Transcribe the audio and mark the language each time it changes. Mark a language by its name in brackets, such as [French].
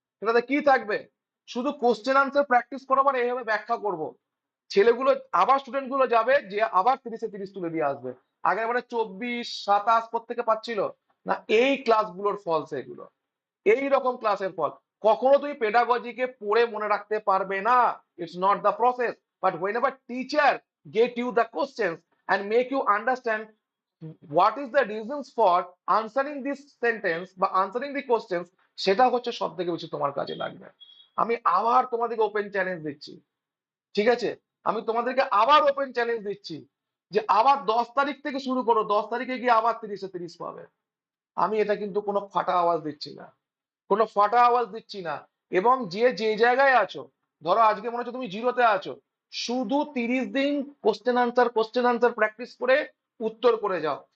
[Bangla] সেটাতে কি থাকবে, শুধু কোশ্চেন আনসার প্র্যাকটিস করাবো আর এইভাবে ব্যাখ্যা করব। ছেলেগুলো আবার, স্টুডেন্ট গুলো যাবে যে আবার 30-এ 30 তুলে দিয়ে আসবে। আগের বারে 24, 27 থেকে পাচ্ছিল না। এই ক্লাসগুলোর ফল সেগুলো, এই রকম ক্লাসের ফল। কখনো তুমি পেডাগজিকে পড়ে মনে রাখতে পারবে না, [English] It's not the process. But whenever teacher get you the questions and make you understand what is the reasons for answering this sentence [Bangla] বা [English] answering the questions, [Bangla] সেটা হচ্ছে সব থেকে বেশি তোমার কাজে লাগবে। আমি আবার তোমাদেরকে ওপেন চ্যালেঞ্জ দিচ্ছি, ঠিক আছে? আমি তোমাদেরকে আবার ওপেন চ্যালেঞ্জ দিচ্ছি যে আবার 10 তারিখ থেকে শুরু করো, 10 তারিখে গিয়ে আবার 30-এ 30 পাবে। আমি এটা কিন্তু কোনো ফাটা আওয়াজ দিচ্ছি না, কোনো ফাটা আওয়াজ দিচ্ছি না। এবং যে যে জায়গায় আছো, ধরো আজকে মনে হচ্ছে তুমি জিরোতে আছো, শুধু 30 দিন কোশ্চেন আনসার প্র্যাকটিস করে উত্তর করে যাও।